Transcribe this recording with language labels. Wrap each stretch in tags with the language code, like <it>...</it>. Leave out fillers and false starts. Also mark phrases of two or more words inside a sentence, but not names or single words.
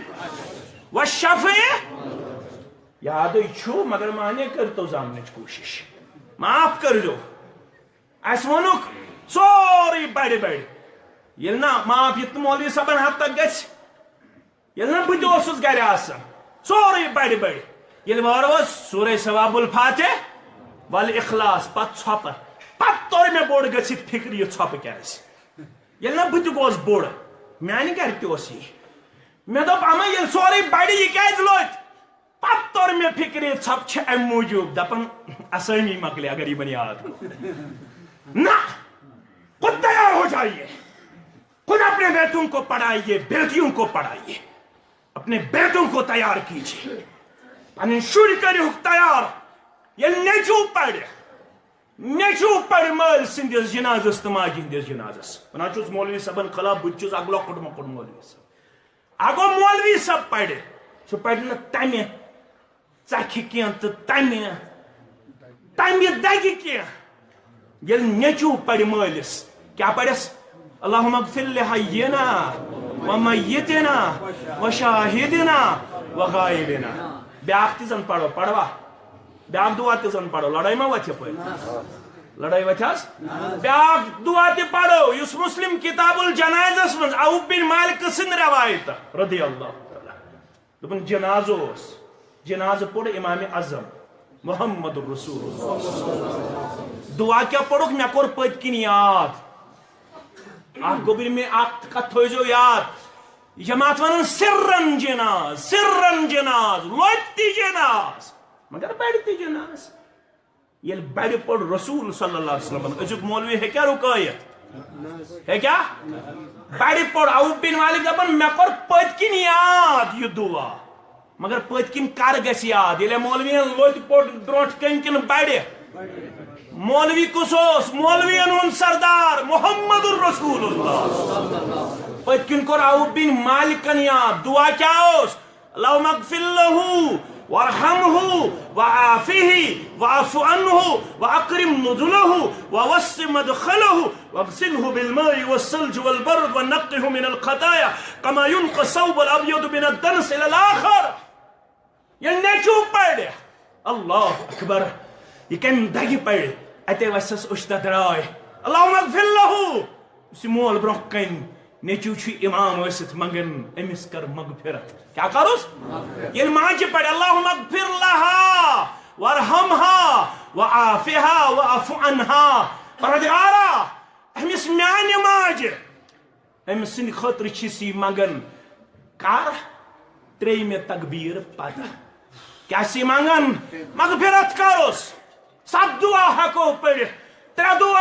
<ks>والشفع یاد چھو مگر مانے کر تو زامنچ کوشش</ks> <ur>معاف کر دو</ur> <ks>اس ونک سوری بڑی بڑی یلنا معاف یت مولوی صاحبن حد تک گژھِ یلنا بہٕ تہِ اوسُس گرِ آسان سورُے بڑی بڑی ییٚلہِ وارٕ وٲژ</ks> <ar>سورہ ثواب الفاتح والاخلاص</ar> <ks>پتہٕ ژھۄپہٕ پتہٕ توٚر مےٚ بوٚڑ گٔژھِتھ فِکرِ یہِ ژھۄپہٕ کیٛازِ ییٚلہِ نا بہٕ تہِ گوس بوٚڑ میانہِ گرِ تہِ اوس یی مےٚ دوٚپ اما ییٚلہِ سورُے بڑِ یہِ کیٛازِ لوٚگ پتہٕ توٚر مےٚ فِکرِ یہِ ژھۄپہٕ چھِ امہِ موٗجوٗب دپان آسٲنی مکلے اگر یِمن یاد</ks> <ur>نہ خود تیار ہو جائیے خود اپنے بیٹوں کو پڑھائیے بیٹیوں کو پڑھائیے اپنے بیٹوں کو تیار کیجیے</ur> <ks>پنن شُرۍ کٔرِہُکھ تیار ییٚلہِ نیٚچوٗ پرِ نیچو پڑ مل سندس جنازس تو ماجہ ہندس جنازس ونان چھس مولوی صاحبن خلاف بت چھس اگ لۄکُٹ مۄکُٹ مولوی صاحب اگو مولوی صاحب پڑِ سُہ پڑِ نہٕ تمہِ ژکھِ کینٛہہ تہٕ تمہِ دگہِ کینٛہہ ییٚلہِ نیچو پڑِ مٲلِس کیٛاہ پرس</ks> <ar>اللہم اغفر لحینا ومیتنا وشاہدنا</ar> <ks>وغائبنا بیاکھ تہِ زن پڑو پڑوا بیاکھ دعا تہِ زن پڑو لڑائی ما وتھ یپٲرۍ لڑائی وتھ حظ بیاکھ دعا تہِ پڑو یُس مسلم کتاب الجنازس منٛز عوف بن مالک سٕنٛد روایت</ks> <ar>رضی اللہ تعالیٰ</ar> <ks>دوٚپُن جناز اوس جناز پوٚر امام اعظم محمد رسول اللہ دعا کیا پوٚرُکھ مےٚ کوٚر پٔتۍ کِنۍ یاد اکھ گوٚبٕر مےٚ اکھ کتھ تھٲیزیو یاد جماعت ونان سرن جناز لۄتہِ تہِ جناز مگر بڑِ تہِ جناز ییٚلہِ بڑِ پوٚر رسول</ks> <ar>صلی اللہ علیہ وسلم</ar> <ks>أزیُک مولوی ہیٚکیٛاہ رُکٲیِتھ ہیٚکیٛاہ بڑِ پوٚر عوف بن مالک دپان مےٚ کوٚر پٔتۍ کِنۍ یاد یہِ دعا مگر پٔتۍ کِنۍ کر گژھِ یاد ییٚلہِ مولوین لۄتہِ پوٚر برونٛٹھ کَنۍ کِنہٕ بڑِ مولوی کُس اوس مولوین ہُنٛد سردار محمد رسول اللہ پٔتۍ کِنۍ کوٚر عوف بن مالکن یاد دعا کیٛاہ اوس</ks> <ar>اللہم اغفر لہو وارحمہ وعافہ واعف عنہ واکرم نزلہ ووسع مدخلہ واغسلہ بالماء والثلج والبرد ونقہ من الخطایا كما ينقى الثوب الابيض من الدنس الى الاخر</ar> <ks>یہ نیچو پڑ اللہ اکبر یہ کم دگہ پڑ اتے وسس اشتہ درائے</ks> <ar>اللہم اغفر لہو</ar> <ks>اس مول برونٛہہ کن نیچو چھ امام ٲسِتھ منگن امس کر مغفرت کیا کروس ییٚلہِ ماجہِ پڑِ</ks> <ar>اللہم اغفر لہا وارحمها وعافها واعف عنها</ar> <ks>پروردگارا امس میانہِ ماجہِ امس سٕنٛدِ خٲطرٕ چھِس یہِ منگن کر ترٛیٚیِمہِ تکبیٖر پتہٕ کیٛاہ چھِ منگن مغفرت کروس 7 دعا ہیٚکو پٔرِتھ 3 دعا</ks>